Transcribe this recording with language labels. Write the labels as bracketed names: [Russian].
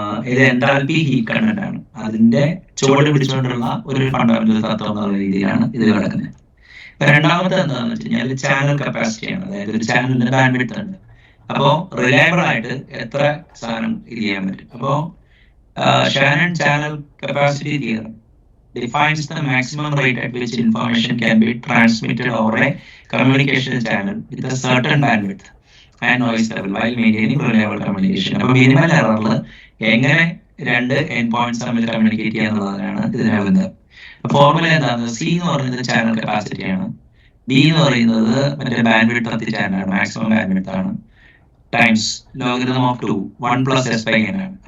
[Malayalam] ഇത് enthalpy heat content ആണ്. അതിന്റെ ചുവട് പിടിച്ചുകൊണ്ടുള്ള ഒരു ഫണ്ടമെന്റൽ തത്വം എന്നുള്ള രീതിയിലാണ് ഇത് കിടക്കുന്നത്. രണ്ടാമത്തെ എന്താണെന്ന് വെച്ച് കഴിഞ്ഞാൽ ചാനൽ കപ്പാസിറ്റി ആണ്. അതായത് ഒരു ചാനലിന്റെ ബാൻഡ്വിഡ്ത്ത് ഉണ്ട്. അപ്പോ റിലയബിൾ ആയിട്ട് എത്ര സാധനം ഇത് ചെയ്യാൻ പറ്റും. അപ്പോ Shannon channel capacity theorem [English] defines the maximum rate at which information can be transmitted over a communication channel with a certain bandwidth and noise level while maintaining reliable communication. [Malayalam] അപ്പോൾ മിനിമൽ എററിൽ എങ്ങനെ രണ്ട് എൻഡ് പോയിന്റ്സ് തമ്മിൽ communicate ചെയ്യുക എന്നുള്ളതാണ് ഇതിനകത്ത്. Formula എന്താണ്? C എന്ന് പറയുന്നത് ചാനൽ കപ്പാസിറ്റി ആണ്, ഡി എന്ന് പറയുന്നത് മറ്റേ bandwidth of the channel maximum bandwidth ആണ്, times logarithm of 2 1 plus s by n ആണ്.